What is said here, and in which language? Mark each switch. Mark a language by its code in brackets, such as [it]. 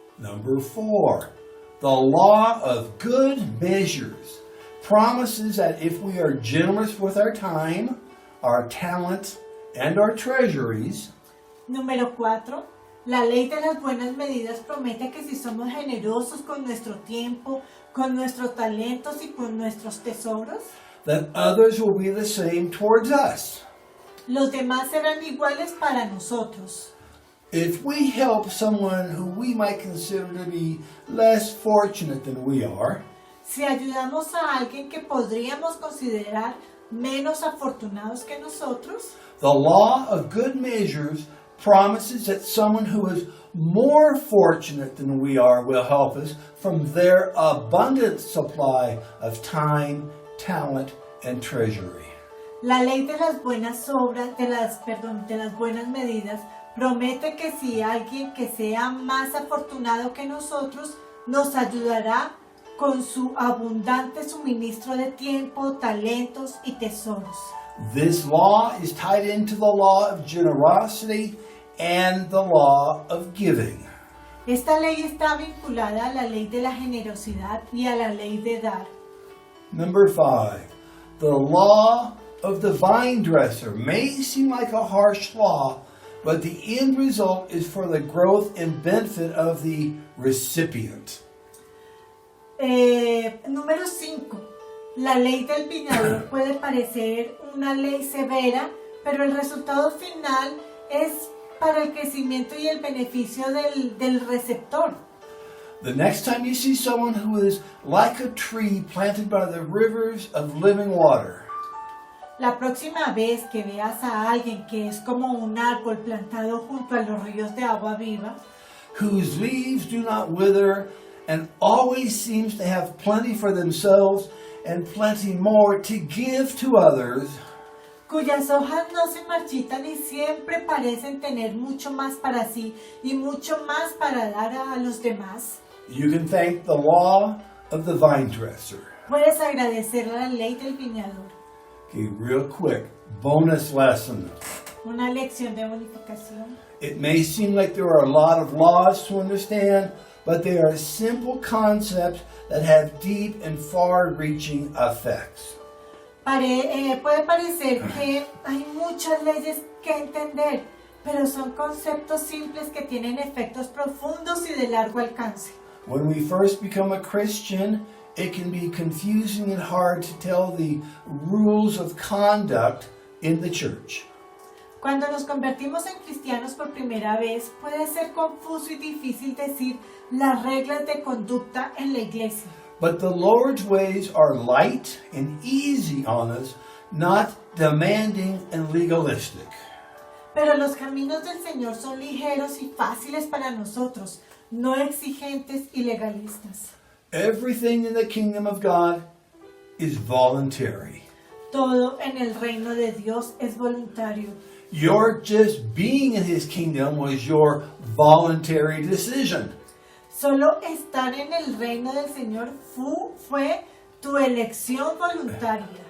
[en] Number 4, the law of good measures promises that if we are generous with our time, our talent, and our treasuries, [es] Número 4. La ley de las buenas medidas promete que si somos generosos con nuestro tiempo, con nuestros talentos y con nuestros tesoros, [en] that others will be the same towards us. [es] los demás serán iguales para nosotros. [en] If we help someone who we might consider to be less fortunate than we are, [es] Si ayudamos a alguien que podríamos considerar menos afortunados que nosotros, [en] the law of good measures promises that someone who is more fortunate than we are will help us from their abundant supply of time, talent, and treasury. [es] la ley de las buenas obras, de las buenas medidas, Promete que si alguien que sea más afortunado que nosotros nos ayudará con su abundante suministro de tiempo, talentos y tesoros. [en] This law is tied into the law of generosity and the law of giving. [es] Esta ley está vinculada a la ley de la generosidad y a la ley de dar. [en] Number 5, the law of the vine dresser may seem like a harsh law, but the end result is for the growth and benefit of the recipient. [es] Número 5. La ley del viñador puede parecer una ley severa, pero el resultado final es para el crecimiento y el beneficio del receptor. [en] The next time you see someone who is like a tree planted by the rivers of living water, [es] La próxima vez que veas a alguien que es como un árbol plantado junto a los ríos de agua viva, [en] whose leaves do not wither, and always seems to have plenty for themselves and plenty more to give to others, [es] cuyas hojas no se marchitan y siempre parecen tener mucho más para sí y mucho más para dar a los demás, [en] you can thank the law of the vine dresser. [es] puedes agradecer a la ley del viñador. [en] Okay, real quick, bonus lesson. [es] Una lección de bonificación. [en] It may seem like there are a lot of laws to understand, but they are simple concepts that have deep and far-reaching effects. [es] Puede parecer que hay muchas leyes que entender, pero son conceptos simples que tienen efectos profundos y de largo alcance. [en] When we first become a Christian, it can be confusing and hard to tell the rules of conduct in the church. [es] Cuando nos convertimos en cristianos por primera vez, puede ser confuso y difícil decir las reglas de conducta en la iglesia. [en] But the Lord's ways are light and easy on us, not demanding and legalistic. [es] Pero los caminos del Señor son ligeros y fáciles para nosotros, no exigentes y legalistas. [en] Everything in the kingdom of God is voluntary. [es] Todo en el reino de Dios es voluntario. [en] Your just being in His kingdom was your voluntary decision. [es] Solo estar en el reino del Señor fue tu elección voluntaria.